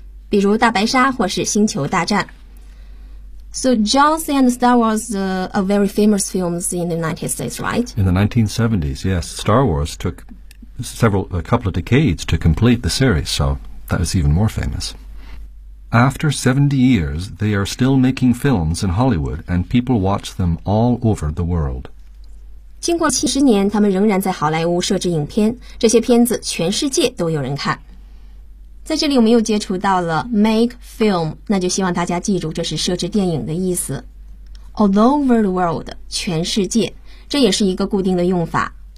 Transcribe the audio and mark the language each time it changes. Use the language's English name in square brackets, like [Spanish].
[Chinese] 比如大白鲨或是星球大战。 [English] So Jaws and Star Wars are very famous films in the United States, right? In the 1970s, yes. Star Wars took a couple of decades to complete the series, so that was even more famous. After 70 years, they are still making films in Hollywood, and people watch them all over the world. [Chinese] 经过70年，他们仍然在好莱坞设置影片，这些片子全世界都有人看。在这里我们又接触到了 make film, 那就希望大家记住这是设置电影的意思。 [English] All over the world, [Chinese] 全世界，这也是一个固定的用法。